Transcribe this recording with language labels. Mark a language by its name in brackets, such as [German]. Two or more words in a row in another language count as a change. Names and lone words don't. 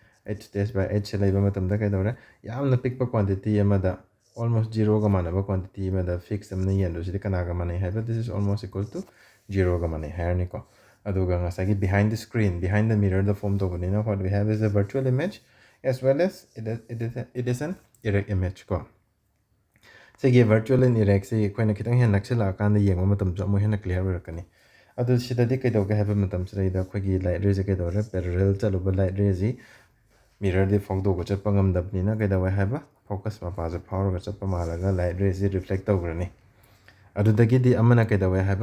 [Manipuri] 8/8ꯁꯦ ꯂꯩꯕ ꯃꯇꯝꯗ ꯀꯩꯗꯧꯔꯦ ꯌꯥꯝꯅ ꯄꯤꯛꯄ ꯀ꯭ꯋꯥꯟꯇꯤꯇꯤ ꯑꯃꯗ [English] almost zeroꯒ [Manipuri] ꯃꯥꯟꯅꯕ ꯀ꯭ꯋꯥꯟꯇꯤꯇꯤ ꯑꯃꯗ ꯐꯤꯛꯁ ꯑꯃꯅ ꯌꯦꯟꯗꯣꯏꯁꯤꯗꯤ ꯀꯅꯥꯒ ꯃꯥꯟꯅꯩ ꯍꯥꯏꯕ [English] this is almost equal to zeroꯒ [Manipuri] ꯃꯥꯟꯅꯩ ꯍꯥꯏꯔꯅꯤꯀꯣ ꯑꯗꯨꯒ ꯉꯁꯥꯏꯒꯤ [English] behind the screen behind the mirrorꯗ [Manipuri] ꯐꯣꯝ ꯇꯧꯕꯅꯤꯅ [English] what we have is a virtual image as well as it is an erect image [Manipuri] ꯀꯣ ꯁꯤꯒꯤ [English] virtual and erectꯁꯤ [Manipuri] ꯑꯩꯈꯣꯏꯅ ꯈꯤꯇꯪ ꯍꯦꯟꯅ ꯅꯛꯁꯤꯜꯂꯛꯑꯀꯥꯟꯗ ꯌꯦꯡꯕ ꯃꯇꯝꯗꯁꯨ ꯑꯃꯨꯛ ꯍꯦꯟꯅ ꯀ꯭ꯂꯤꯌꯥꯔ ꯑꯣꯏꯔꯛꯀꯅꯤ ꯑꯗꯨ ꯁꯤꯗꯗꯤ ꯀꯩꯗꯧꯒꯦ ꯍꯥꯏꯕ ꯃꯇꯝꯁꯤꯗꯩꯗ ꯑꯩꯈꯣꯏꯒꯤ [English] light raysꯁꯦ [Manipuri] ꯀꯩꯗꯧꯔꯦ ꯄꯦꯔꯦꯂꯦꯜ ꯆꯠꯂꯨꯕ ꯂꯥꯏꯠ ꯔꯦꯁꯤ ꯃꯤꯔꯔꯗꯤ ꯐꯣꯡꯗꯣꯛꯄ ꯆꯠꯄ ꯉꯝꯗꯕꯅꯤꯅ ꯀꯩꯗꯧꯋꯦ ꯍꯥꯏꯕ ꯐꯣꯀꯁ ꯃꯄꯥꯁꯦ ꯐꯥꯎꯔꯒ ꯆꯠꯄ ꯃꯥꯜꯂꯒ [English] light raysꯁꯤ reflect [Manipuri] ꯇꯧꯈ꯭ꯔꯅꯤ ꯑꯗꯨꯗꯒꯤꯗꯤ ꯑꯃꯅ ꯀꯩꯗꯧꯋꯦ ꯍꯥꯏꯕ